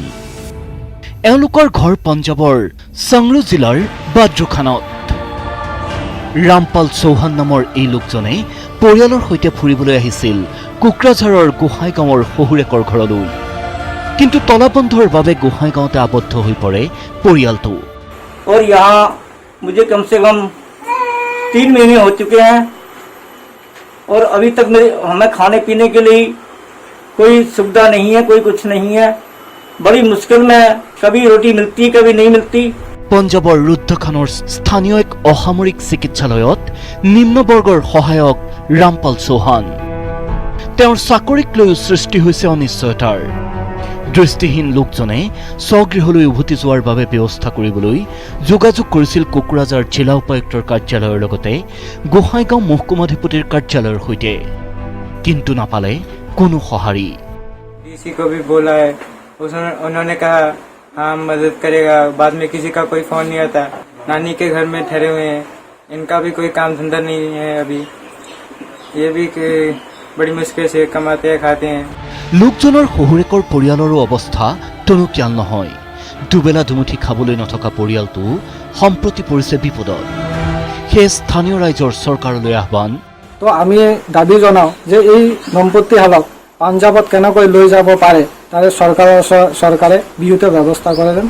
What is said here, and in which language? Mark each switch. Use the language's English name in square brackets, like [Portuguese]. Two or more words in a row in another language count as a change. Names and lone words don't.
[Assamese] এওঁলোকৰ ঘৰ পঞ্জাৱৰ সংগ্ৰু জিলাৰ বাদ্ৰুখানত। ৰামপাল চৌহান নামৰ এই লোকজনে পৰিয়ালৰ সৈতে ফুৰিবলৈ আহিছিল কোকৰাঝাৰৰ গোসাইগাঁৱৰ শহুৰেকৰ ঘৰলৈ। কিন্তু তলাবন্ধৰ বাবে গোসাইগাঁৱতে আবদ্ধ হৈ পৰে পৰিয়ালটো। [Hindi] और यहाँ मुझे कम से कम 3 महीने हो चुके हैं और अभी तक हमें खाने पीने के लिए कोई सुविधा नहीं है, कोई कुछ नहीं है। बड़ी मुश्किल में कभी रोटी मिलती, कभी नहीं मिलती। [Assamese] পঞ্জাৱৰ ৰুদ্ধখানৰ স্থানীয় এক অসামৰিক চিকিৎসালয়ত নিম্নবৰ্গৰ সহায়ক ৰামপাল চৌহান। তেওঁৰ চাকৰিক লৈও সৃষ্টি হৈছে অনিশ্চয়তাৰ। দৃষ্টিহীন লোকজনে স্বগৃহলৈ উভতি যোৱাৰ বাবে ব্যৱস্থা কৰিবলৈ যোগাযোগ কৰিছিল কোকৰাঝাৰ জিলা উপায়ুক্তৰ কাৰ্যালয়ৰ লগতে গোসাইগাঁও মহকুমাধিপতিৰ কাৰ্যালয়ৰ সৈতে, কিন্তু নাপালে কোনো সঁহাৰি। [Hindi] उन्होंने कहा हाँ मदद करेगा, बाद में किसी का कोई फोन नहीं आता। नानी के घर में ठहरे हुए हैं, इनका भी कोई काम धंधा नहीं है अभी, ये भी बड़ी मुश्किल से कमाते हैं खाते हैं। [Assamese] লোকজনৰ শহুৰেকৰ পৰিয়ালৰো অৱস্থা টনকিয়াল নহয়। দুবেলা দুমুঠি খাবলৈ নথকা পৰিয়ালটো সম্প্ৰতি পৰিছে বিপদত। সেয়ে স্থানীয় ৰাইজৰ চৰকাৰলৈ আহ্বান। তো আমি দাবী জনাওঁ যে এই দম্পতীহালক পাঞ্জাবত কেনেকৈ লৈ যাব পাৰে তাৰে চৰকাৰে বিহুত ব্যৱস্থা কৰে যেন।